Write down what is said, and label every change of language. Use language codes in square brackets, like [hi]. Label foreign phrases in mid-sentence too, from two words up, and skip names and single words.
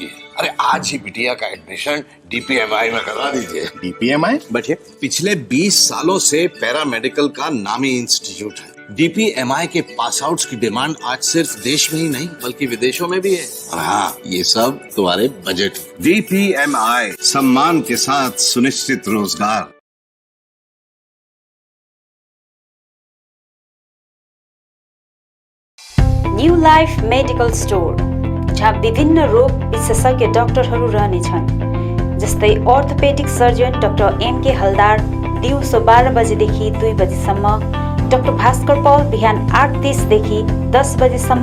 [hi] अरे आज ही बिटिया का एडमिशन DPMI में करवा दीजिए। DPMI? बैठिए। पिछले 20 सालों से पैरामेडिकल का नामी इंस्टीट्यूट है। DPMI के पास आउट्स की डिमांड आज सिर्फ देश में ही नहीं बल्कि विदेशों में भी है। और हाँ, ये सब तुम्हारे बजट। DPMI, सम्मान के साथ सुनिश्चित रोजगार। [ne] न्यू लाइफ मेडिकल स्टोर, जहाँ विभिन्न रोग विशेषज्ञ डाक्टरहरू रहनेछन्, जस्तै [en] orthopedic surgeon [ne] डाक्टर MK हलदार दिउँसो 12 बजेदेखि 2 बजेसम्म, डाक्टर भास्कर पौल बिहान 8:30 देखि 10 बजेसम्म